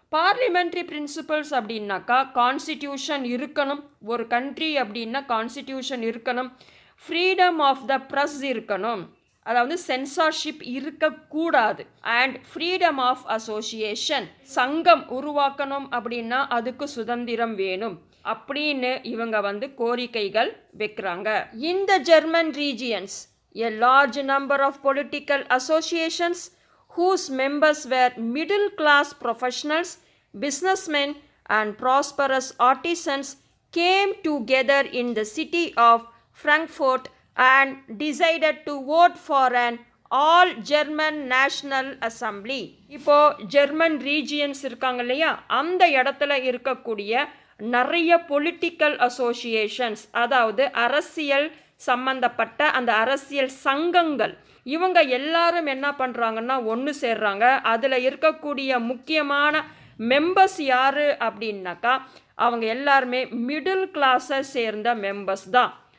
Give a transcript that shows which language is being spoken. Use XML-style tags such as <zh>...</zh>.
<ta>Parliamentary principles அப்படின்னாக்கா constitution இருக்கணும், ஒரு கண்ட்ரி அப்படின்னா கான்ஸ்டிடியூஷன் இருக்கணும், ஃப்ரீடம் ஆஃப் த ப்ரெஸ் இருக்கணும், அதாவது சென்சார்ஷிப் இருக்கக்கூடாது, அண்ட் ஃப்ரீடம் ஆஃப் அசோசியேஷன், சங்கம் உருவாக்கணும் அப்படின்னா அதுக்கு சுதந்திரம் வேணும் அப்படின்னு இவங்க வந்து கோரிக்கைகள் வைக்கிறாங்க.</ta> <en>இந்த German regions a large number of political associations whose members were middle class professionals, businessmen and prosperous artisans came together in the city of Frankfurt and decided to vote for an all German National Assembly.</en> <ta>இப்போ German regions இருக்காங்க இல்லையா, அந்த இடத்துல இருக்கக்கூடிய நிறைய political associations, அதாவது அரசியல் சம்பந்தப்பட்ட அந்த அரசியல் சங்கங்கள், இவங்க எல்லாரும் என்ன பண்ணுறாங்கன்னா ஒன்று சேர்றாங்க. அதில் இருக்கக்கூடிய முக்கியமான மெம்பர்ஸ் யார் அப்படின்னாக்கா அவங்க எல்லாருமே மிடில் கிளாஸை சேர்ந்த மெம்பர்ஸ் தான்.</ta>